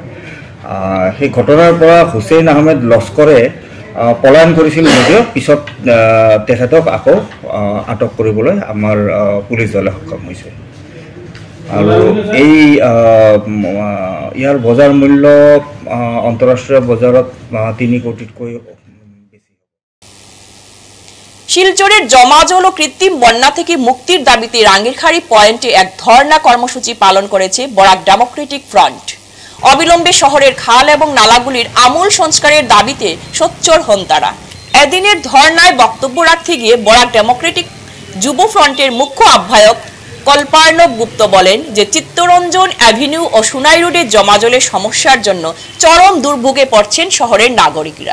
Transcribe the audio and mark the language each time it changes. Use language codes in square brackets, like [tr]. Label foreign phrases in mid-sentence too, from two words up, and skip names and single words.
[as] সেই ঘটনাৰ পৰা হুছেইন আহমেদ লস্কৰে পলায়ন কৰিছিল যদিও পিছত তেখেতক আকৌ আটক কৰিবলৈ আমাৰ পুলিচ দলে সক্ষম হৈছে। আৰু এই ইয়াৰ বজাৰ মূল্য আন্তঃৰাষ্ট্ৰীয় বজাৰত 3 কোটিতকৈ বেছি। [bn] শিলচরের জমাজল ও কৃত্রিম বন্যা থেকে মুক্তির দাবিতে রাঙ্গিরখাড়ি পয়েন্টে এক ধর্ণা কর্মসূচি পালন করেছে বরাক ডেমোক্রেটিক ফ্রন্ট। অবিলম্বে শহরের খাল এবং নালাগুলির আমূল সংস্কারের দাবিতে সোচ্চার হন তারা। এদিনের ধর্ণায় বক্তব্য রাখতে গিয়ে বরাক ডেমোক্রেটিক যুব ফ্রন্টের মুখ্য আহ্বায়ক কল্পার্ণব গুপ্ত বলেন যে চিত্তরঞ্জন অ্যাভিনিউ ও সুনাই রোডের জমাজলের সমস্যার জন্য চরম দুর্ভোগে পড়ছেন শহরের নাগরিকরা।